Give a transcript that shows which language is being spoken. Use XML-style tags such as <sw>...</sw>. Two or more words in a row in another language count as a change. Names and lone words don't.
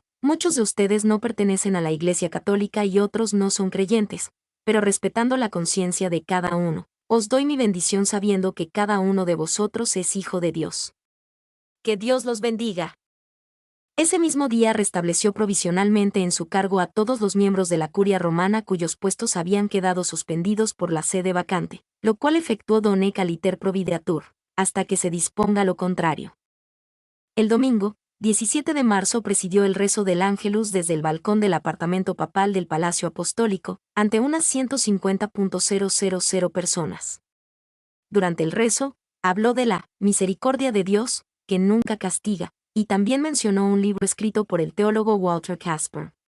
<es>Muchos de ustedes no pertenecen a la Iglesia Católica y otros no son creyentes, pero respetando la conciencia de cada uno, os doy mi bendición sabiendo que cada uno de vosotros es hijo de Dios. Que Dios los bendiga. Ese mismo día restableció provisionalmente en su cargo a todos los miembros de la curia romana cuyos puestos habían quedado suspendidos por la sede vacante, lo cual efectuó</es> <la>donec aliter provideatur,</la> <es>hasta que se disponga lo contrario. El domingo, 17 de marzo presidió el rezo del Ángelus desde el balcón del apartamento papal del Palacio Apostólico, ante unas 150.000 personas. Durante el rezo, habló de la misericordia de Dios, que nunca castiga, y también mencionó un libro escrito por el teólogo Walter Casper.</es>